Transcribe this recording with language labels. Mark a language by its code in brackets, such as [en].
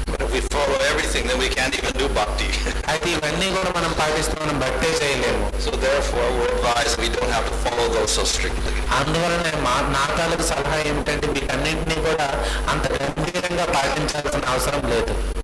[en] If we follow everything, then we can't even do bhakti. [te] అయితే ఇవన్నీ కూడా మనం పాటిస్తే మనం భక్తే చేయలేము. [en] So therefore, we're advised we don't have to follow those so strictly. [te] అందువలన నా తాలూకు సలహా ఏమిటంటే వీటన్నింటినీ కూడా అంత గంభీరంగా పాటించాల్సిన అవసరం లేదు.